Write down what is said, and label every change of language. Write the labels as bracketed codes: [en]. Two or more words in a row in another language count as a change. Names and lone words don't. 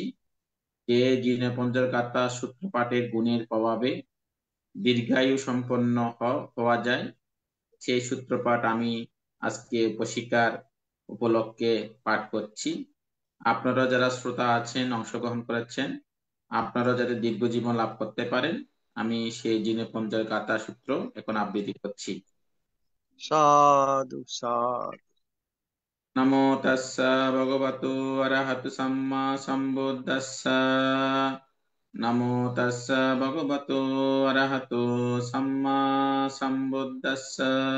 [bn] যে জিনপঞ্জর গাথা সূত্রপাঠের গুণের প্রভাবে দীর্ঘায়ু সম্পন্ন হওয়া যায়, সেই সূত্রপাঠ আমি আজকে প্রশিক্ষার উপলক্ষে পাঠ করছি। আপনারা যারা শ্রোতা আছেন, অংশগ্রহণ করেছেন, আপনারা যাতে দীর্ঘ জীবন লাভ করতে পারেন, আমি সেই জিনপঞ্জর গাথা সূত্র এখন আবৃত্তি করছি। সাধু সাধু। [pi] নমো তাস্সা ভগবতো অরহতো সাম্মা সম্বুদ্ধাস্সা। নমো তাস্সা ভগবতো অরহতো সাম্মা সম্বুদ্ধাস্সা।